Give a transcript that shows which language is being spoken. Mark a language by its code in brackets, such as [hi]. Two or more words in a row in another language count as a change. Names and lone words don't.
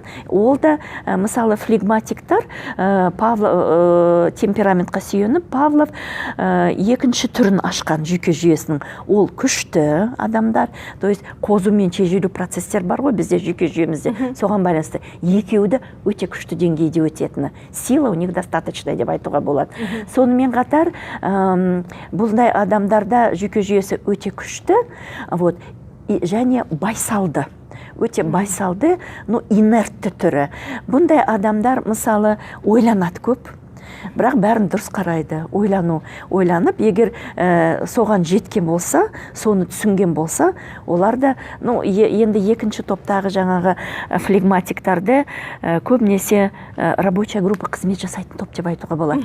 [kk] Ол да мысалы флегматиктар темпераментқа сүйеніп, Павлов екінші түрін ашқан жүйке жүйесінің. Ол күшті адамдар, [ru] то есть [kk] қозу мен шежіру процесстер бар ғой бізде жүйке жүйемізде, соған байланысты екеуді өте күшті деңгейде өтетіні. [ru] Сила у них достаточно [kk] деп айтуға болады. Сонымен қатар бұндай адамдарда жүйке жүйесі өте күшті, вот, және байсалды. Өте байсалды, но инертті түрі. Бұндай адамдар, мысалы, ойланады көп, бірақ бәрін дұрыс қарайды, ойланып, егер соған жеткен болса, соны түсінген болса, олар да, енді екінші топтағы жаңағы флегматиктарды көбінесе [ru] рабочая группа [kk] қызмет жасайтын топ деп айтуға болады.